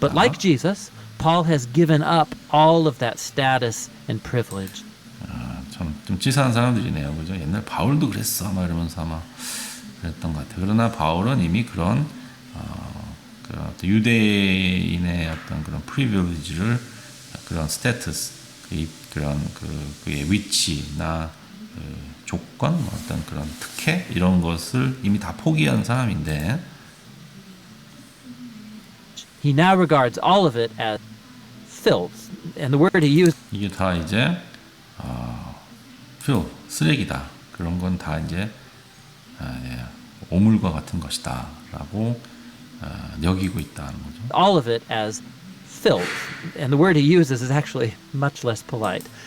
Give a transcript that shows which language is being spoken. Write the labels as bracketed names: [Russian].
[English] But like Jesus, Paul has given up all of that status and privilege. [Korean] 참 좀 치사한 사람들이네요, 그죠? 옛날 바울도 그랬어, 막 이러면서 아마 그랬던 것 같아요. 그러나 바울은 이미 그런 그 어떤 유대인의 어떤 그런 프리빌리지를 그런 스테이터스, 그런 그의 위치나 조건, 어떤 그런 특혜 이런 것을 이미 다 포기한 사람인데. [English] He now regards all of it as filth, and the word he used [Korean] 이게 다 이제 쓰레기다. 그런 건 다 이제 오물과 같은 것이다라고 여기고 있다는 거죠. [English] all of it as filth, and the word he uses is actually much less polite.